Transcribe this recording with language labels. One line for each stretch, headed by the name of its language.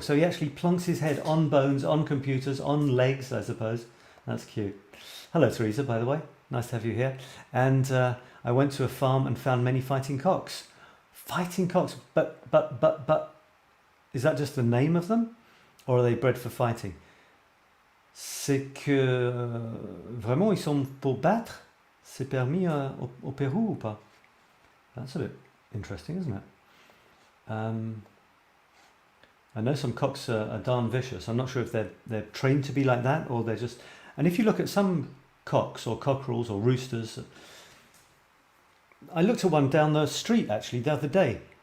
English: So he actually plonks his head on bones, on computers, on legs, I suppose. That's cute. Hello, Teresa, by the way. Nice to have you here. And I went to a farm and found many fighting cocks. Fighting cocks, but, is that just the name of them? Or are they bred for fighting?
French: C'est que vraiment ils sont pour battre. C'est permis au Pérou ou pas?
English: That's a bit interesting, isn't it? I know some cocks are darn vicious. I'm not sure if they're trained to be like that or they're just. And if you look at some cocks or cockerels or roosters, I looked at one down the street actually the other day.